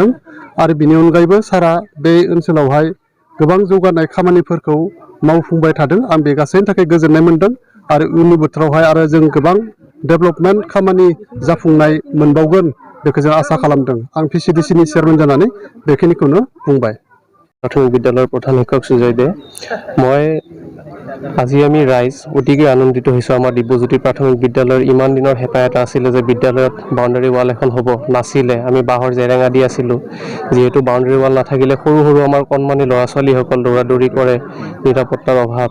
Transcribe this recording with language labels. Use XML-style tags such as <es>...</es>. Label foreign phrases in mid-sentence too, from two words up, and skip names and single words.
<brx>आरो बिनि अनगायैबो सारा बे ओनसोलावहाय गोबां जौगानाय खामानिफोरखौ मावफुंबाय थादों। आं बे गासैनि थाखाय गोजोननाय मोन्दों। आरो उननि बोथोरावहाय आरो जों गोबां डेभेलपमेन्ट खामानि जाफुंनाय मोनबावगोन बेखौ जों आसा खालामदों। आं PCDCनि चेयारमेन जानानै बेखिनिखौनो बुंबाय।</brx> <as>प्राथमिक বিদ্যালয়ৰ প্ৰধান শিক্ষক সুজয় দে। মই আজি আমি ৰাইজ অতিকৈ আনন্দিত হৈছোঁ। আমাৰ দিব্যজ্যোতি প্ৰাথমিক বিদ্যালয়ৰ ইমান দিনৰ হেঁপাহ এটা আছিলে যে বিদ্যালয়ত</as> <en>boundary wall</en> <as>এখন হ'ব, নাছিলে। আমি বাঁহৰ জেৰেঙা দি আছিলোঁ। যিহেতু</as> <en>boundary wall</en> <as>নাথাকিলে সৰু আমাৰ কণমানি ল'ৰা ছোৱালীসকল দৌৰা দৌৰি কৰে, নিৰাপত্তাৰ অভাৱ।</as>